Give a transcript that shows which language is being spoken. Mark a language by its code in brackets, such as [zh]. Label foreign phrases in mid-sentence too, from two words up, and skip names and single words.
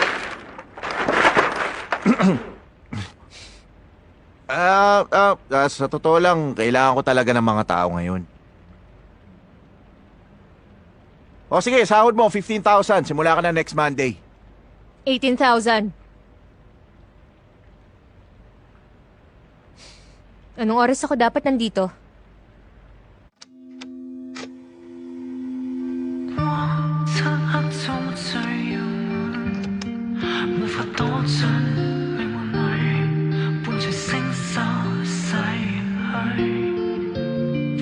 [tl] sa totoo lang, kailangan ko talaga ng mga tao ngayon. O sige, sahod mo, 15,000. Simula ka na [en] next Monday. [tl] 18,000. Anong oras ako dapat nandito? [yue] 漆黑中最遙遠，無法躲進命運裏，伴隨星宿逝去。